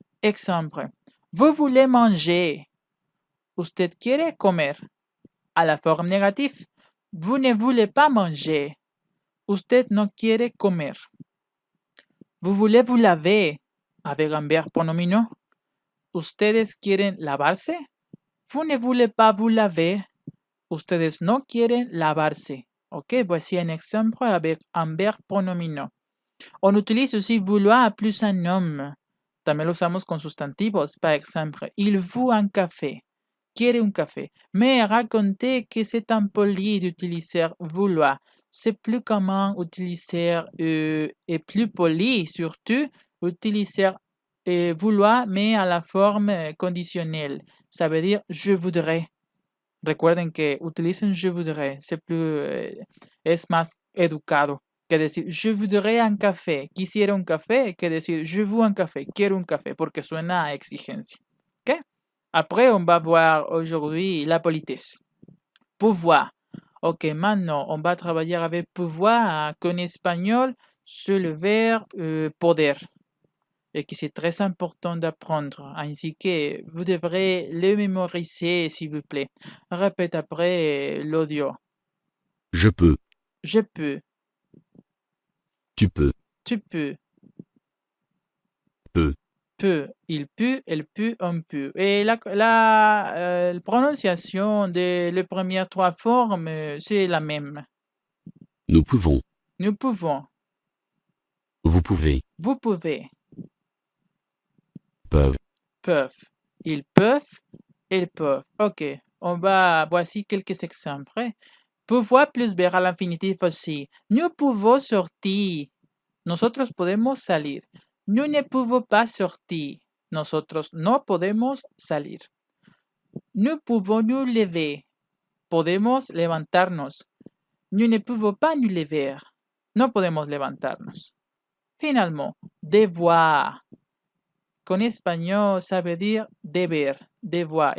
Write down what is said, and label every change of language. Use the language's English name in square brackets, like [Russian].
[French] Exemple. Vous voulez manger. [Spanish] Usted quiere comer. [French] À la forme négative. Vous ne voulez pas manger. [Spanish] Usted no quiere comer. [French] Vous voulez vous laver. Avec un verbe pronominal. [Spanish] ¿Ustedes quieren lavarse? [French] Vous ne voulez pas vous laver. [Spanish] Ustedes no quieren lavarse. [French] Ok, voici un exemple avec un verbe pronominal. On utilise aussi vouloir plus un homme. [Spanish] También lo usamos con sustantivos. [French] Par exemple, il veut un café. [Spanish] Quiere un café. [French] Mais racontez que c'est impoli d'utiliser vouloir. C'est plus commun utiliser et plus poli surtout utiliser vouloir mais à la forme conditionnelle. Ça veut dire je voudrais. [Spanish] Recuerden que utilicen [French] je voudrais. [Spanish] Es más educado que decir [French] je voudrais un café. [Spanish] Quisiera un café que decir [French] je veux un café. [Spanish] Quiero un café porque suena a exigencia. ¿Ok? [French] Après, on va voir aujourd'hui la politesse. Pouvoir. Ok, maintenant, on va travailler avec pouvoir qu'en espagnol, c'est le verbe poder. Et que c'est très important d'apprendre. Ainsi que vous devrez le mémoriser, s'il vous plaît. Répète après l'audio. je peux, Je peux, tu peux, tu peux, peux, peut, il peut, elle peut, on peut. Et la prononciation des les premières trois formes, c'est la même. nous pouvons, Nous pouvons, vous pouvez, vous pouvez, peuvent, peuvent, ils peuvent. Ok, voici quelques exemples. Pouvoir plus verbe à l'infinitif aussi. Nous pouvons sortir. [Spanish] Nosotros podemos salir. [French] Nous ne pouvons pas sortir. [Spanish] Nosotros no podemos salir. [French] Nous pouvons nous lever. [Spanish] Podemos levantarnos. [French] Nous ne pouvons pas nous lever. [Spanish] No podemos levantarnos. [French] Finalement, devoir. Qu'en espagnol, ça veut dire deber, devoir.